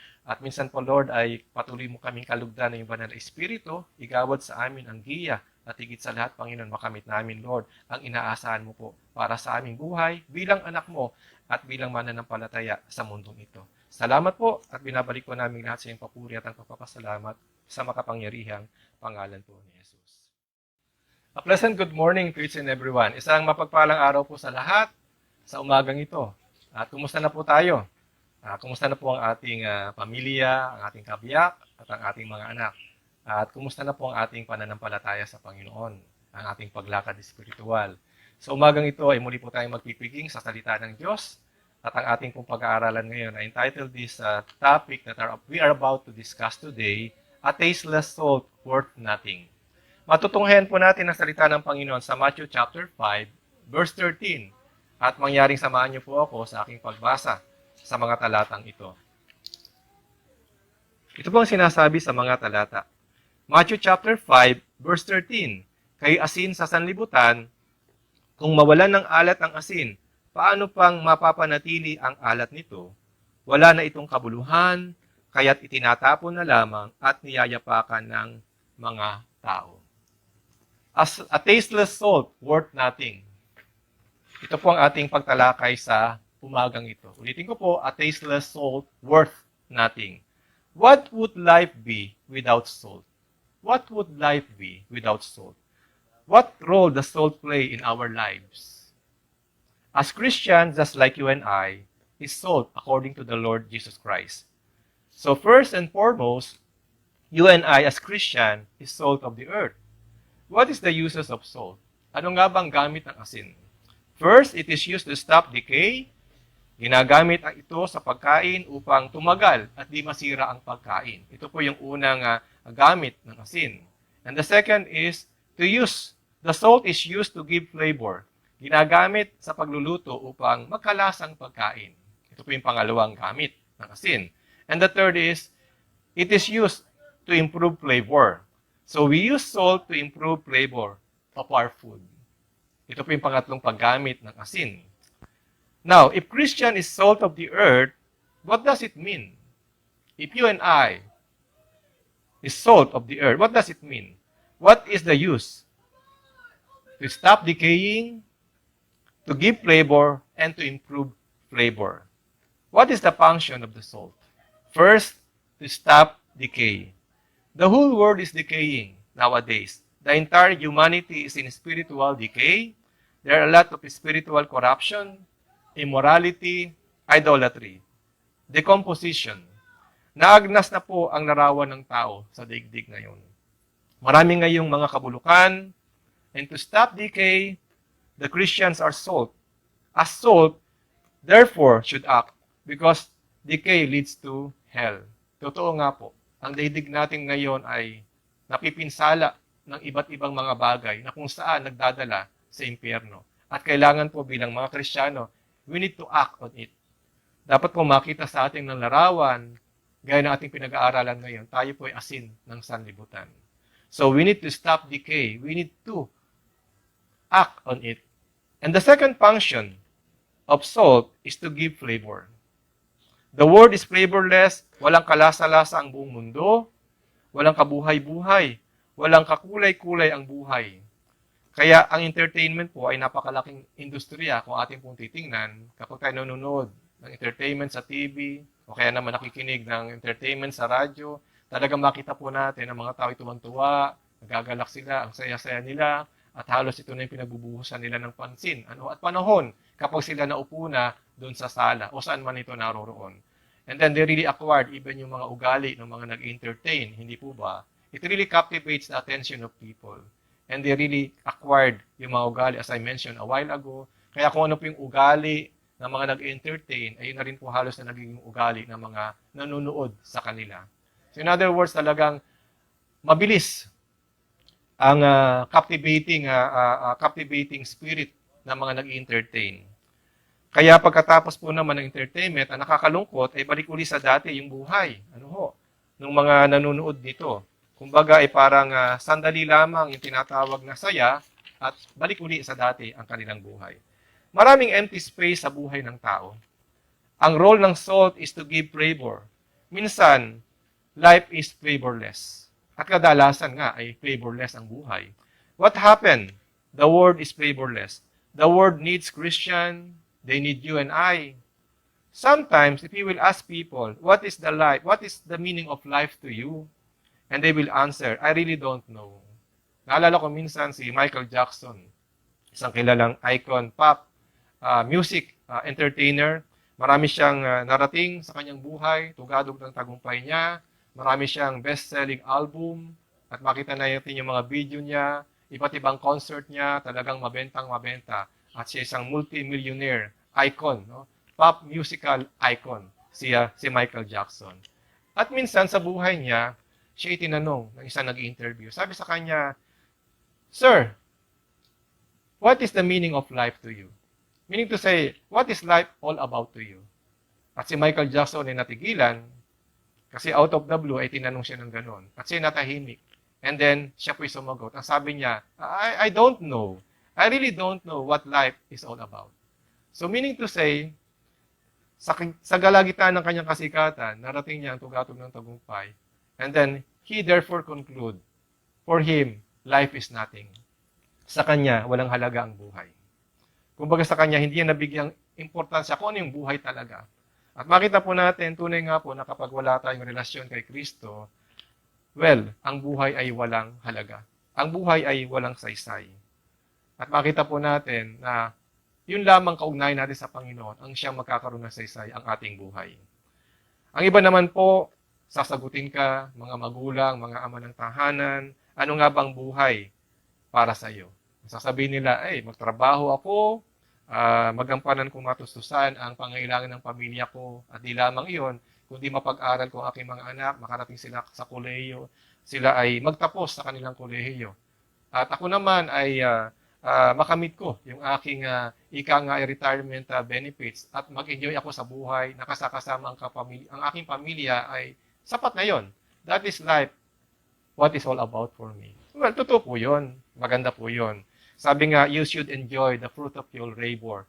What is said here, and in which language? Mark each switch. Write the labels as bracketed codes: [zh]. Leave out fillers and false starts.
[tl] At minsan po, Lord, ay patuloy mo kaming kalugdan ng iyong banal na Espiritu, igawad sa amin ang giya, at higit sa lahat, Panginoon, makamit namin, Lord, ang inaasahan mo po para sa aming buhay bilang anak mo at bilang mananampalataya sa mundong ito. Salamat po at binabalik po namin lahat sa iyong papuri at ang pagpapasalamat sa makapangyarihang pangalan po ni Jesus. [en] A pleasant good morning to each and everyone. [tl] Isang mapagpalang araw po sa lahat sa umagang ito. At kumusta na po tayo? Kumusta na po ang ating pamilya, ang ating kabiyak, at ang ating mga anak? At kumusta na po ang ating pananampalataya sa Panginoon, ang ating paglakad espiritual? Sa umagang ito ay muli po tayong magpipiging sa salita ng Diyos. At ang ating pong pag-aaralan ngayon ay [en] entitled this topic that we are about to discuss today, A Tasteless Salt Worth Nothing. [tl] Matutunghayan po natin ang salita ng Panginoon sa Matthew chapter 5, verse 13. At mangyaring samahan niyo po ako sa aking pagbasa sa mga talatang ito. Ito po ang sinasabi sa mga talata. Matthew chapter 5, verse 13. Kay asin sa sanlibutan, kung mawalan ng alat ang asin, paano pang mapapanatili ang alat nito? Wala na itong kabuluhan, kaya't itinatapon na lamang at niyayapakan ng mga tao. [en] As a tasteless salt, worth nothing. [tl] Ito po ang ating pagtalakay sa umagang ito. Ulitin ko po, [en] a tasteless salt, worth nothing. What would life be without salt? What would life be without salt? What role does salt play in our lives? As Christians, just like you and I, is salt according to the Lord Jesus Christ. So first and foremost, you and I as Christian is salt of the earth. What is the uses of salt? [tl] Ano nga bang gamit ng asin? [en] First, it is used to stop decay. [tl] Ginagamit ito sa pagkain upang tumagal at di masira ang pagkain. Ito po yung unang gamit ng asin. [en] And the second is to use. The salt is used to give flavor. Ginagamit sa pagluluto upang magkalasang pagkain. Ito po yung pangalawang gamit ng asin. And the third is, it is used to improve flavor. So we use salt to improve flavor of our food. [tl] Ito po yung pangatlong paggamit ng asin. [en] Now, if Christian is salt of the earth, what does it mean? If you and I is salt of the earth, what does it mean? What is the use? To stop decaying, to give flavor, and to improve flavor. What is the function of the salt? First, to stop decay. The whole world is decaying nowadays. The entire humanity is in spiritual decay. There are a lot of spiritual corruption, immorality, idolatry, decomposition. [tl] Naagnas na po ang larawan ng tao sa daigdig ngayon. Marami ngayong mga kabulukan, [en] and to stop decay, the Christians are salt. As salt, therefore, should act, because decay leads to hell. [tl] Totoo nga po, ang daigdig natin ngayon ay napipinsala ng iba't ibang mga bagay na kung saan nagdadala sa impyerno. At kailangan po bilang mga Kristiyano, [en] we need to act on it. [tl] Dapat po makita sa ating ng larawan, gaya ng ating pinag-aaralan ngayon, tayo po ay asin ng sanlibutan. [en] So we need to stop decay. We need to act on it. And the second function of salt is to give flavor. The world is flavorless, [tl] walang kalasa-lasa ang buong mundo, walang kabuhay-buhay, walang kakulay-kulay ang buhay. Kaya ang entertainment po ay napakalaking industriya kung ating pong titingnan. Kapag tayo nanonood ng entertainment sa TV, o kaya naman nakikinig ng entertainment sa radyo, talagang makita po natin ang mga tao ay tuwang-tuwa, nagagalak sila, ang saya-saya nila, at halos ito na yung pinagbubuhusan nila ng pansin at panahon kapag sila naupo na doon sa sala o saan man ito naroroon. [en] And then they really acquired even [tl] yung mga ugali ng mga nag-entertain, hindi po ba? [en] It really captivates the attention of people. And they really acquired [tl] yung mga ugali, [en] as I mentioned a while ago. [tl] Kaya kung ano po yung ugali ng mga nag-entertain, ayun na rin po halos na naging ugali ng mga nanonood sa kanila. [en] So in other words, [tl] talagang mabilis ang [en] captivating spirit [tl] ng mga nag-entertain. Kaya pagkatapos po naman ng entertainment, ang nakakalungkot ay balik uli sa dati yung buhay. Nung mga nanonood nito. Kumbaga ay parang sandali lamang yung tinatawag na saya at balik uli sa dati ang kanilang buhay. Maraming [en] empty space [tl] sa buhay ng tao. [en] Ang role ng salt is to give flavor. [tl] Minsan, [en] life is flavorless. [tl] At kadalasan nga ay flavorless ang buhay. [en] What happened? The world is flavorless. The world needs Christian. They need you and I. Sometimes, if you will ask people, what is the life? What is the meaning of life to you? And they will answer, I really don't know. [tl] Naalala ko minsan si Michael Jackson, isang kilalang icon, pop, music, entertainer. Marami siyang narating sa kanyang buhay, tugadog ng tagumpay niya. Marami siyang best-selling album. At makita na natin yung mga video niya, iba't ibang concert niya, talagang mabentang-mabenta. At siya isang multi-millionaire icon, pop musical icon, si Michael Jackson. At minsan sa buhay niya, siya itinanong ng isang nag-interview. Sabi sa kanya, [en] Sir, what is the meaning of life to you? Meaning to say, what is life all about to you? [tl] At si Michael Jackson ay natigilan kasi [en] out of the blue [tl] ay tinanong siya ng ganon. At siya natahimik. [en] And then, [tl] siya po'y sumagot. Ang sabi niya, [en] I don't know. I really don't know what life is all about. So meaning to say, [tl] sa galagitan ng kanyang kasikatan, narating niya ang tugatog ng tagumpay. [en] And then, he therefore conclude, for him, life is nothing. [tl] Sa kanya, walang halaga ang buhay. Kumbaga sa kanya, hindi niya nabigyang importansya kung ano yung buhay talaga. At makita po natin, tunay nga po na kapag wala tayong relasyon kay Kristo, well, ang buhay ay walang halaga. Ang buhay ay walang saysay. At makita po natin na yun lamang kaugnayan natin sa Panginoon ang siyang magkakaroon ng saysay ang ating buhay. Ang iba naman po, sasagutin ka, mga magulang, mga ama ng tahanan, ano nga bang buhay para sa iyo? Sasabihin nila, magtrabaho ako, magampanan kong matustusan ang pangailangan ng pamilya ko. At di lamang iyon, kundi mapag-aral ko ang aking mga anak, makarating sila sa kolehiyo, sila ay magtapos sa kanilang kolehiyo. At ako naman ay makamit ko yung aking retirement benefits at mag-enjoy ako sa buhay, nakasakasama ang aking pamilya ay sapat na yon. [en] That is life, what is all about for me. Well, [tl] totoo po yun. Maganda po yun. Sabi nga, [en] you should enjoy the fruit of your labor.